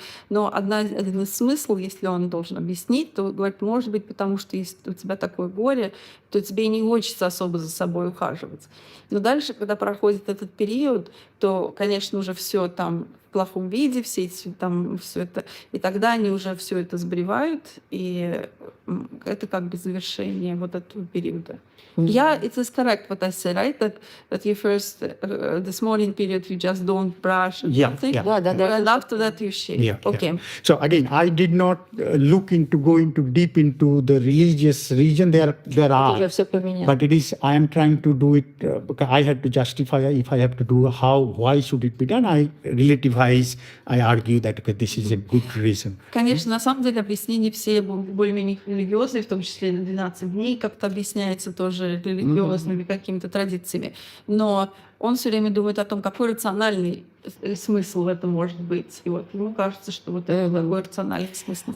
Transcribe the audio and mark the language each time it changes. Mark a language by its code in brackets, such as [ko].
[ru] Но один из смыслов, если он должен объяснить, то говорит, может быть, потому что если у тебя такое горе, то тебе и не хочется особо за собой ухаживать. Но дальше, когда проходит этот период, то, конечно, уже все там в плохом виде, все это, и тогда они уже все это сбривают, и это как бы завершение вот этого периода. [en] Yeah, it is correct what I said, right? That you first, this morning period, you just don't brush and something. And after that you shave. Yeah, okay. Yeah. So again, I did not go deep into the religious region. There are, but it is, I am trying to do it because I had to justify if I have to do why should it be done? I relativize, I argue that okay, this is a good reason. [ru] Конечно, на самом деле объяснения все более-менее религиозные, в том числе на 12 дней, как-то объясняется тоже религиозными какими-то традициями. Но он все время думает о том, какой рациональный смысл в этом может быть. И вот ему кажется, что вот это такой рациональный смысл.